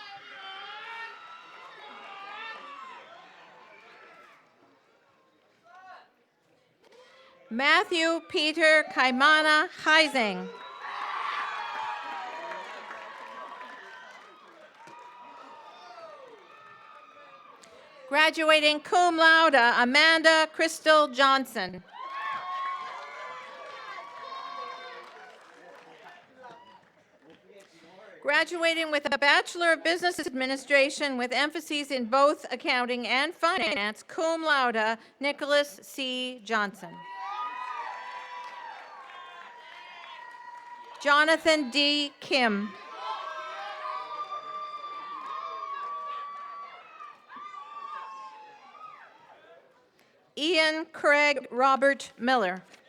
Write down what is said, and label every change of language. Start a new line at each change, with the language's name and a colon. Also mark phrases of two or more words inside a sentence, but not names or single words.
English: Matthew Peter Kaimana Heising. Graduating
Latin: cum laude,
English: Amanda Crystal Johnson. Graduating with a Bachelor of Business Administration with emphases in both accounting and finance,
Latin: cum laude,
English: Nicholas C. Johnson. Jonathan D. Kim. Ian Craig Robert Miller.